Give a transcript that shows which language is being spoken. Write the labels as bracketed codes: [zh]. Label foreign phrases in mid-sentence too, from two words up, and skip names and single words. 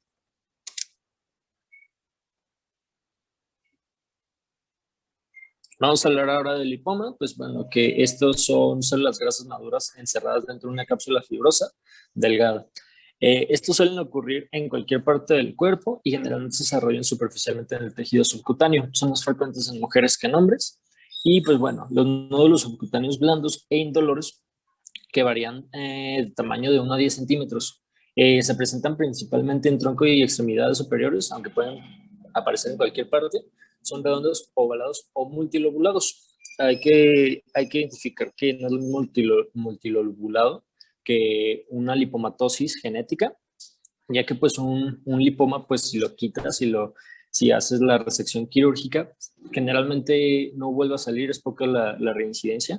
[es] Vamos a hablar ahora del lipoma, pues bueno, que estos son células grasas maduras encerradas dentro de una cápsula fibrosa delgada. Estos suelen ocurrir en cualquier parte del cuerpo y generalmente se desarrollan superficialmente en el tejido subcutáneo. Son más frecuentes en mujeres que en hombres. Y pues bueno, los nódulos subcutáneos blandos e indoloros que varían de tamaño de 1 a 10 centímetros. Se presentan principalmente en tronco y extremidades superiores, aunque pueden aparecer en cualquier parte. Son redondos, ovalados o multilobulados. Hay que identificar que no es lo mismo multilobulado que una lipomatosis genética, ya que pues un lipoma, pues si lo quitas, si haces la resección quirúrgica, generalmente no vuelve a salir, es poca la reincidencia.